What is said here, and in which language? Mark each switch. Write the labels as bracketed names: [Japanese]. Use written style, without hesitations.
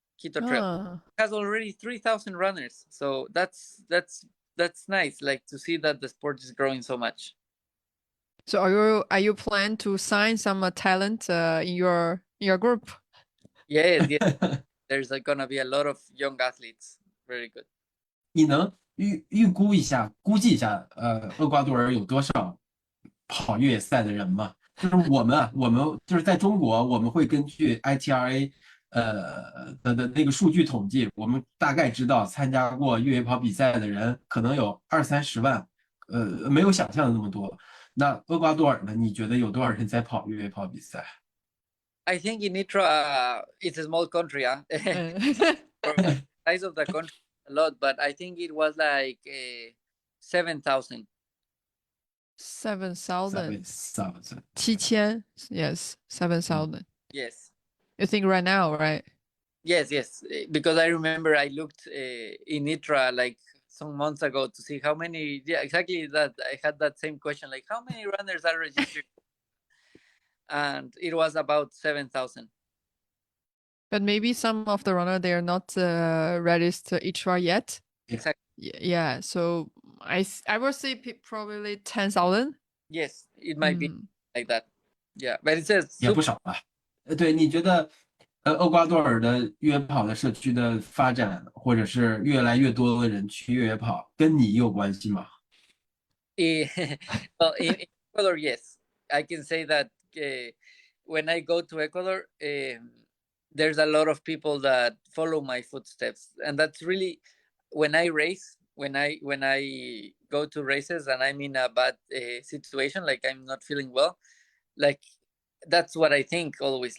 [English] It has already 3,000 runners. So that's nice, like to see that the sport is growing so much. So are you planning to sign some talent in your group? Yes. there's gonna be a lot of young athletes. Very good. [Chinese] 你能估计一下，厄瓜多尔有多少跑越野赛的人吗？就是我们就是在中国，我们会根据 ITRA 的那个数据统计，我们大概知道参加过越野跑比赛的人可能有20-30万，没有想象的那么多。那厄瓜多尔呢？你觉得有多少人在跑越野跑比赛？ [English] I think in Nitra, it's a small country, huh? For the size of the country, a lot, but I think it was like 7,000. 7,000. 7,000. Yes, 7,000. Yes. You think right now, right? Yes, because I remember I looked in Nitra like some months ago to see how many. Yeah, exactly that. I had that same question, like how many runners are registered, and it was about 7,000. But maybe some of the runner they are not registered ITRA yet. Exactly. Yeah. So I will say probably 10,000. Yes, it might be like that. Yeah, but it says [Chinese] 也不少吧？对，你觉得厄瓜多尔的越野跑的社区的发展，或者是越来越多的人去越野跑，跟你有关系吗？ [English] Well, in Ecuador, yes, I can say that when I go to Ecuador, there's a lot of people that follow my footsteps, and that's really when I race. When I go to races and I'm in a bad situation, like I'm not feeling well, like that's what I think always.